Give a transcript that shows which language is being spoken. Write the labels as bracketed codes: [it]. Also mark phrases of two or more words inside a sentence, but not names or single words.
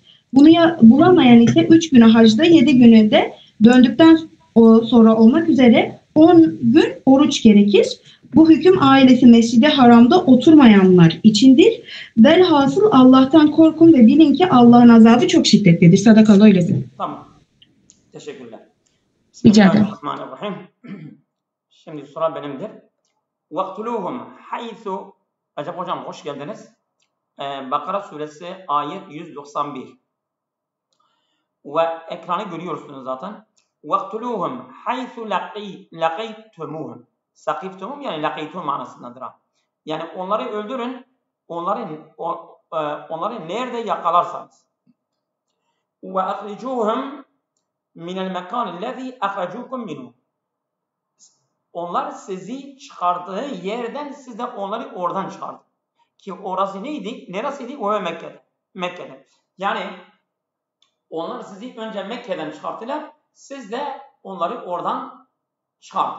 [tr] Bunu bulamayan ise 3 günü hacda 7 günü de döndükten sonra olmak üzere 10 gün oruç gerekir. Bu hüküm ailesi Mescid-i Haram'da oturmayanlar içindir. Velhasıl Allah'tan korkun ve bilin ki Allah'ın azabı çok şiddetlidir. [ar] صدق الله عليه. [tr] Tamam. Teşekkürler. Rica ederim. Bismillahirrahmanirrahim. Şimdi sıra benimdir. [ar] وَاقْتُلُوهُمْ حَيْثُ [tr] Recep Hocam hoş geldiniz. Bakara suresi ayet 191. Ve ekranı görüyorsunuz zaten. [ar] وَاقْتُلُوهُمْ حَيْثُ لَقَيْتُمُوهُمْ [tr] Sakiftumum yani lakaytum manasındadır. Yani onları öldürün, onları nerede yakalarsanız. [ar] وَاَخْرِجُوهُمْ مِنَ الْمَكَانِ الَّذ۪ي اَخْرَجُوكُمْ مِنُهُ [tr] Onlar sizi çıkardığı yerden siz de onları oradan çıkardın. Ki orası neydi? Neresiydi? O Mekke'de. Mekke'de. Yani onlar sizi önce Mekke'den çıkarttılar. Siz de onları oradan çıkardın.